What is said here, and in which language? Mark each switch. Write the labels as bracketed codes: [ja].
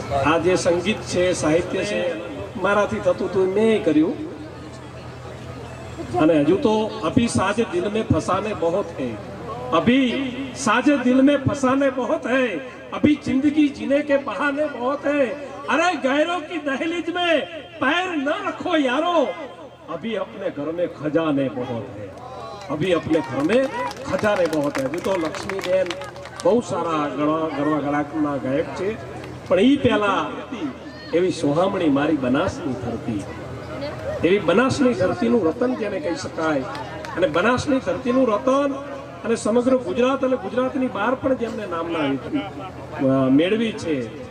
[gu] આ જે સંગીત છે, સાહિત્ય છે, મારાથી થતું હતું મેં કર્યું. અને હજુ તો [hi] અભી સાજે દિલ में फसाने बहुत है, अभी साजे दिल में फसाने बहुत है, अभी जिंदगी जीने के बहाने बहुत है, अरे गैरों की दहलीज में पैर न रखो यारो, अभी अपने घर में खजाने बहुत है, अभी अपने घर में खजाने बहुत है. [gu] હજુ તો લક્ષ્મીબેન બહુ સારા ગરવા ગળાકના ગાયક છે, પણ એ પહેલા એવી સોહામણી મારી બનાસની ધરતી, એવી બનાસની ધરતીનું રતન જેને કહી શકાય. અને બનાસની ધરતીનું રતન અને સમગ્ર ગુજરાત અને ગુજરાતની બહાર પણ જેમને નામના મેળવી છે.